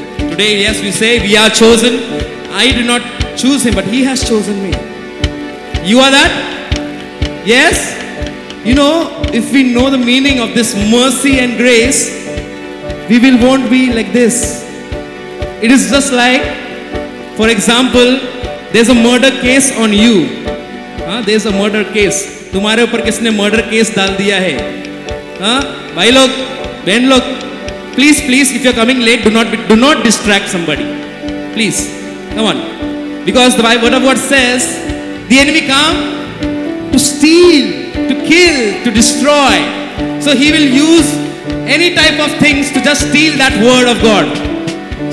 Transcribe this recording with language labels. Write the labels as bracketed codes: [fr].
[en] Today, yes, we say we are chosen. I did not choose him, but he has chosen me. You are that? Yes? You know, if we know the meaning of this mercy and grace, we won't be like this. It is just like, for example, there's a murder case on you. There's a murder case. [hi] तुम्हारे ऊपर किसने murder case डाल दिया है? भाई लोग, बहन लोग, [en] please, if you're coming late, do not distract somebody. Please, come on. Because the word of God says, the enemy come to steal, to kill, to destroy. So he will use any type of things to just steal that word of God.